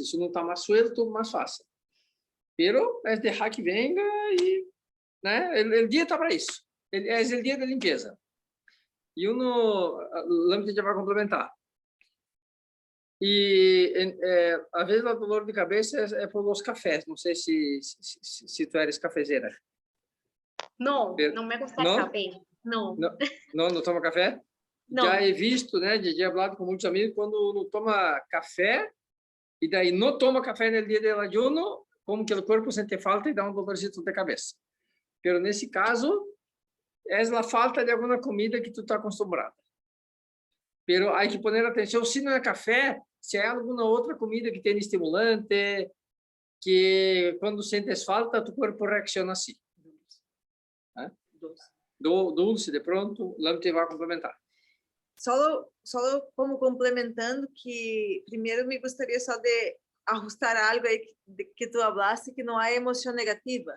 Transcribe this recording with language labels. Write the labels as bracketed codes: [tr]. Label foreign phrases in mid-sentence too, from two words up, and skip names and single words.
[pt] Se não está mais suelto, mais fácil. Pero é deixar que venga e, né? O dia está para isso. É o dia de limpeza. E Lamte já vai complementar. E às vezes o dolor de cabeça é por os cafés. Não sei se tu eres cafezeira. [es] No, no me gusta el café. No. [pt] Não toma café? Não. Já [es] he visto, [pt] né, de falado com muitos amigos, quando não toma café, e daí não toma café no dia do ayuno, como que o corpo sente falta e dá um dolorcito de cabeça. Pero nesse caso, é a falta de alguma comida que tu está acostumbrado. Pero há que poner atenção, se não é café, se é alguma outra comida que tem estimulante, que quando sentes falta, tu corpo reacciona assim. Dulce, [es] de pronto, [pt] Lamte vai complementar. Só como complementando, que primeiro me gostaria só de ajustar algo aí que tu hablaste, que não há emoção negativa.